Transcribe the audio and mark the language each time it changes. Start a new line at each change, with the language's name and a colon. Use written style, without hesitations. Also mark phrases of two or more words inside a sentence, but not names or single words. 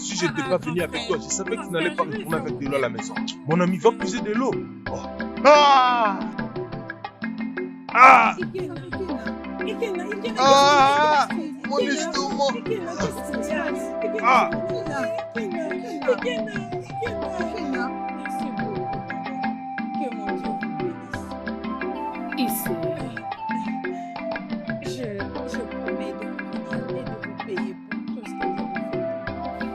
French: Si je n'étais pas venu grand avec frère. toi, je savais que tu Grand n'allais pas frère, retourner avec laisse-moi. de l'eau à la maison. Mon ami, va puiser de l'eau. Oh. Ah! Ah! Ikena, Ikena, Ikena, Ah! Ikena, Mon Ikena, estomac! Ikena, qu'est-ce qui se passe? Ikena, Ah! Ikena, Ikena, Ikena. Merci beaucoup, maman. Que mon Dieu vous bénisse. Ici, Je promets de revenir et de vous payer pour tout ce que vous avez fait.